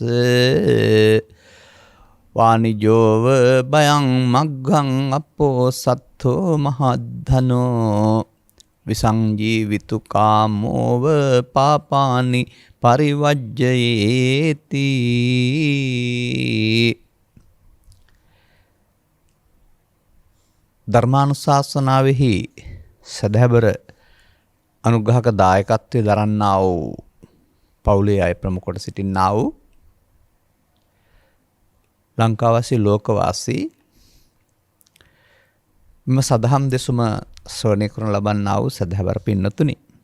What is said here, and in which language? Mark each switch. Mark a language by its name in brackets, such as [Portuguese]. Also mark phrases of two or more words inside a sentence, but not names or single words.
[Pali] වානිජෝව බයං මග්ගං අපෝ සත්තෝ මහද්ධනෝ විසංජීවිතු කාමෝව පාපානි පරිවජ්ජයේති. [Sinhala] ධර්මානුශාසනාවෙහි සදහැබර අනුග්‍රහක දායකත්වයේ දරන්නා වූ පවුලේ අය ප්‍රමුඛ කොට සිටින්නා වූ ලංකාවාසී ලෝකවාසී මෙම සදහම් දෙසුම ශ්‍රවණය කරන ලබන්නා වූ සදහැවර පින්නතුනි,